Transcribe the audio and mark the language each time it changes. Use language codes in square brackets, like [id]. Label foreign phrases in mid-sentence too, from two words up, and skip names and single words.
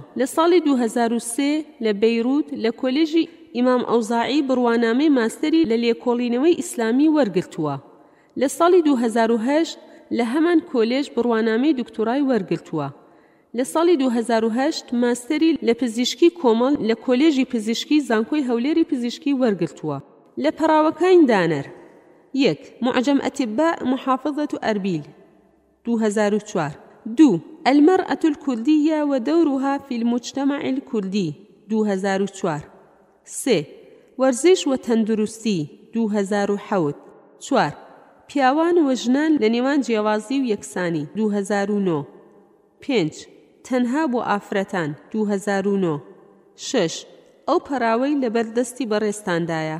[ckb] لە ساڵی 2003 لە بەیروت لە کۆلێژی ئیمام ئەوزاعی بڕوانامەی ماستەری لە لێکۆڵینەوەی ئیسلامی وەرگرتووە لە ساڵی 2008 لە هەمان کۆلێژ بڕوانامەی دکتۆرای وەرگرتووە لە ساڵی 2008 ماستەری لە پزیشکی کۆمەڵ لە کۆلێژی پزیشکی زانکۆی هەولێری پزیشکی وەرگرتووە لە پەراوەکانی دانەر 1. [ar] معجم أطباء محافظة أربيل 2004 2. المرأة الكردية ودورها في المجتمع الكردي 2004 3. [ckb] ورزش وتندرستی 2007 4. پیاوان و ژنان لە نێوان جیاوازی و یەکسانی 2009 5. تەنها بۆ ئافرەتان 2009 6. ئەو پەراوەی لە بەردەستی بەڕێستاندایە.